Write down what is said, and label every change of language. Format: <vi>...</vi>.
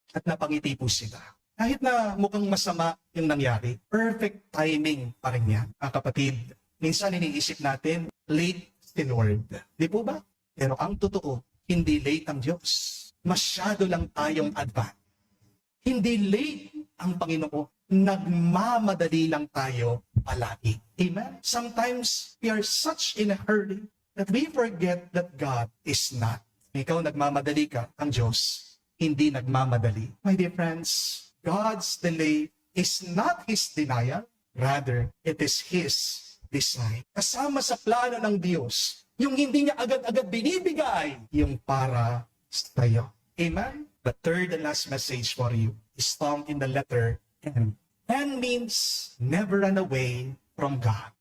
<tl>At napangiti po sila. Kahit na mukhang masama yung nangyari, perfect timing pa rin yan. Kapatid, minsan iniisip natin, late in word. Di po ba? Pero ang totoo, hindi late ang Diyos. Masyado lang tayong advance. Hindi late ang Panginoon. Nagmamadali lang tayo palagi. Amen?</tl> <en>Sometimes we are such in a hurry that we forget that God is not.</en> <tl>Ikaw nagmamadali ka, ang Diyos hindi nagmamadali.</tl> <en>My dear friends, God's delay is not His denial. Rather, it is His design.</en> <tl>Kasama sa plano ng Diyos, yung hindi niya agad-agad binibigay, yung para sa tayo. Amen?</tl> <en>The third and last message for you is found in the letter N. N means never run away from God.</en>